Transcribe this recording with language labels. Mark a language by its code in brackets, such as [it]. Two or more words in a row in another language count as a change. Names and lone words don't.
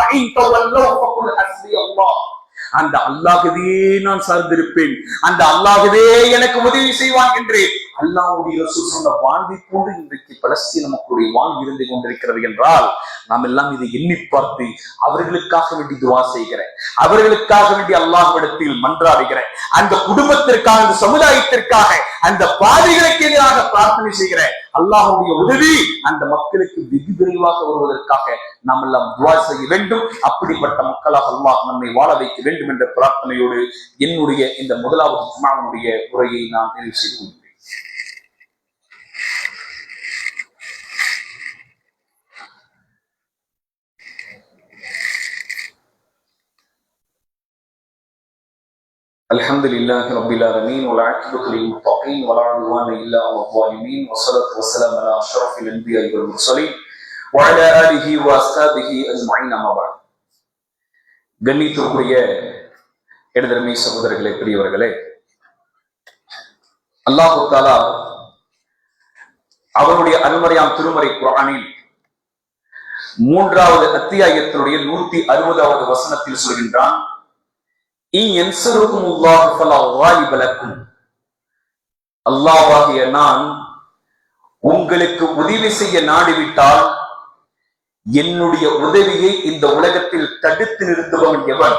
[ta] அந்த அல்லாஹ்வே நான் சார்ந்திருப்பேன், அந்த அல்லாஹ்வே எனக்கு உதவி செய்வான் என்று அல்லாஹ்வுடைய ரசூல் சொன்ன வாழ்வை போன்று இன்றைக்கு பலஸ்தீன மக்களுடைய வாழ்வு இருந்து கொண்டிருக்கிறது என்றால், நாம் எல்லாம் இதை எண்ணி பார்த்து அவர்களுக்காக வேண்டி துவா செய்கிறேன், அவர்களுக்காக வேண்டி அல்லாஹ்விடத்தில் மன்றாடுகிறேன், அந்த குடும்பத்திற்காக, அந்த சமுதாயத்திற்காக, அந்த பாதைகளுக்கு எதிராக பிரார்த்தனை செய்கிறேன். அல்லாஹ்வுடைய உதவி அந்த மக்களுக்கு வெகு விரைவாக வருவதற்காக நாம் எல்லாம் துவா செய்ய வேண்டும். அப்படிப்பட்ட மக்களாக அல்லாஹ் நம்மை வாழ வைக்க வேண்டும் என்ற பிரார்த்தனையோடு என்னுடைய இந்த முதலாவது ஜும்ஆவுடைய உரையை நான் நிறைவு செய்து கொள்கிறேன். [ar] الحمد لله رب العالمين والعاقبة للمتقين ولا عدوان إلا على الظالمين والصلاة والسلام على أشرف الأنبياء والمرسلين وعلى آله وأصحابه أجمعين أما بعد. [ta] கண்ணியத்திற்குரிய இடதரமை சகோதரர்களே, பெரியவர்களே, [ar] الله تعالى [ta] அவருடைய அருள்மறையாம் திருமறை குர்ஆனில் 3வது அத்தியாயத்தினுடைய 160வது வசனத்தில் சொல்கின்றான், அல்லாஹ்வாகிய நான் உங்களுக்கு உதவி செய்ய நாடிவிட்டால் என்னுடைய உதவியை இந்த உலகத்தில் தடுத்து நிறுத்துபவன் எவன்?